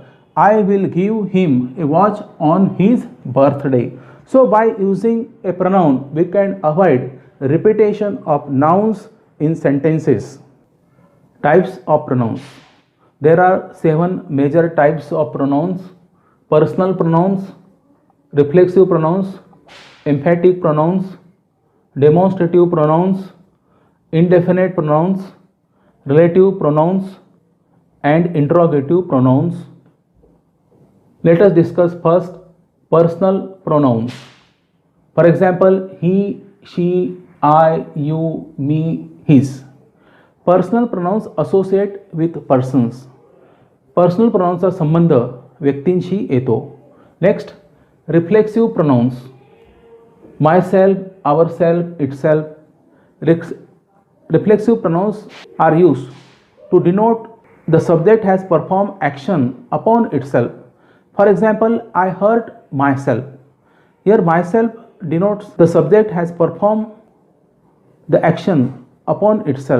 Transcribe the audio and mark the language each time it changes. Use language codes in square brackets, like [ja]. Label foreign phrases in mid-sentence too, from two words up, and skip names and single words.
[en] I will give him a watch on his birthday. So by using a pronoun, we can avoid repetition of nouns in sentences. Types of pronouns. There are 7 major types of pronouns: personal pronouns, reflexive pronouns, emphatic pronouns, demonstrative pronouns, indefinite pronouns, relative pronouns, and interrogative pronouns. Let us discuss first personal pronouns. For example, he, she, I, you, me, his. Personal pronouns associate with persons. Personal pronouns [mr] चा संबंध व्यक्तींशी येतो. [en] Next, reflexive pronouns. Myself, ourself, itself. Reflexive pronouns are used to denote the subject has performed action upon itself. For example, I hurt myself. Here myself denotes the subject has performed the action upon itself.